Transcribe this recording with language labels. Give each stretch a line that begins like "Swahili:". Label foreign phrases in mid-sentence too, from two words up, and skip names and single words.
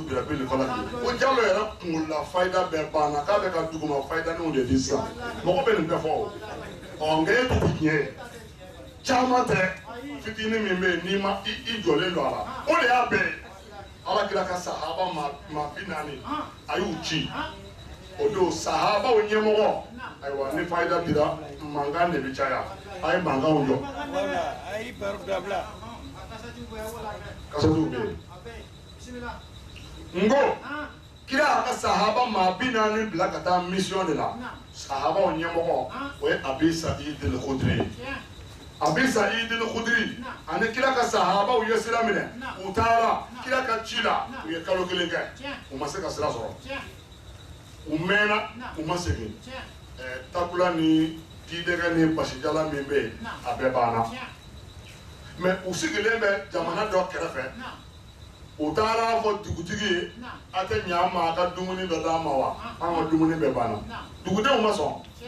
Bambara: birabil falaqi o jalo yɛrɛ kunkolola fayida bɛɛ banna k'a bɛ ka duguma fayidaninw de di sisan mɔgɔ bɛ nin bɛɛ fɔ o nka e tɛ tiɲɛ ye caman tɛ fitinin min bɛ yen n'i ma i jɔlen don a la o de y'a bɛɛ ye alakira ka sahaba ma 40 a y'u ci o don sahabaw ɲɛmɔgɔ ayiwa ni fayida dira mankan de bɛ caya a ye mankanw jɔ kasatuw bɛ yen n ko kira a ka sahaba ma 40 bila ka taa mission de la sahabaw ɲɛmɔgɔ o ye abi sa'id al-khudri abi sa'id al-khudri ani kira ka sahabaw ye sira minɛ u taara kira ka ci la u ye kalo kelen kɛ u ma se ka sira sɔrɔ u mɛnna u ma segin takula ni tidɛgɛ ni basijala min bɛ yen a bɛɛ banna mɛ u sigilen bɛ jamana dɔ kɛrɛfɛ u taara fɔ dugutigi ye a tɛ ɲɛ an ma a ka dumuni dɔ d'an ma wa an ka dumuni bɛɛ banna dugudenw ma sɔn